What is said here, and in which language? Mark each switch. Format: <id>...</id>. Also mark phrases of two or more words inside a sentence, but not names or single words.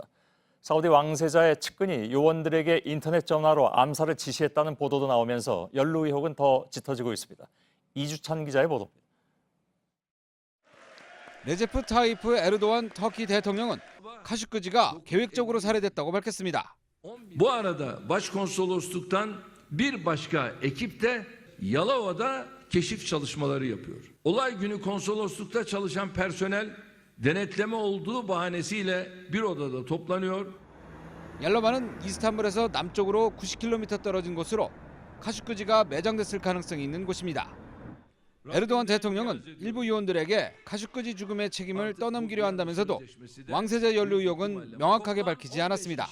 <ko>사우디 왕세자의 측근이 요원들에게 인터넷 전화로 암살을 지시했다는 보도도 나오면서 연루 의혹은 더 짙어지고 있습니다. 이주찬 기자의 보도입니다. 레제프 타이프 에르도안 터키 대통령은 카슈크지가 계획적으로 살해됐다고 밝혔습니다.</ko> <tr>Bu arada Başkonsolosluktan bir başka ekip de Yalova'da keşif çalışmaları yapıyor. Olay günü konsoloslukta çalışan personel denetleme olduğu bahanesiyle bir odada toplanıyor.</tr> <ko>얄로바는 이스탄불에서 남쪽으로 90km 떨어진 곳으로 카슈크지가 매장됐을 가능성이 있는 곳입니다. 에르도안 대통령은 일부 요원들에게 카슈크지 죽음의 책임을 떠넘기려 한다면서도 왕세자 연루 의혹은 명확하게 밝히지 않았습니다.</ko>